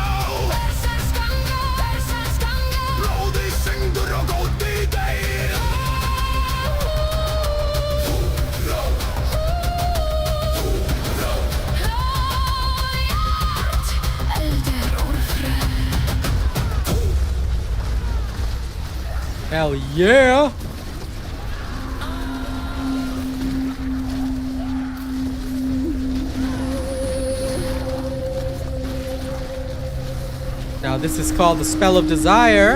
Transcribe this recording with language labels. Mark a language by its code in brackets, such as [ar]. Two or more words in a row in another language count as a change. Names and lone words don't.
[is] Berserksgangur. Blóði syngur og góði deyr. Eldur úlfröð. [en] Hell yeah! Now this is called the Spell of Desire.